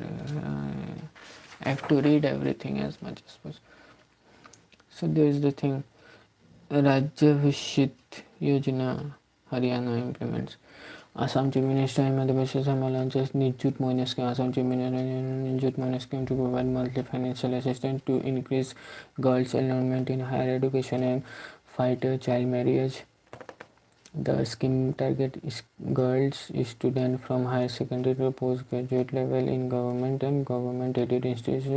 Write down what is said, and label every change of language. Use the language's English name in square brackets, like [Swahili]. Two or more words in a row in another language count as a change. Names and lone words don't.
[English] I have to read everything as much as possible. So there is the thing. Rajya Vishit Yojana Haryana implements. Assam Chief Minister Himanta Biswa Sarma launches Nijut Moina scheme. Assam Chief Minister Nijut Moina scheme to provide monthly financial assistance to increase girls' enrollment in higher education and fight child marriage. The scheme targets girls students from higher secondary to postgraduate level in government and government-aided institutions.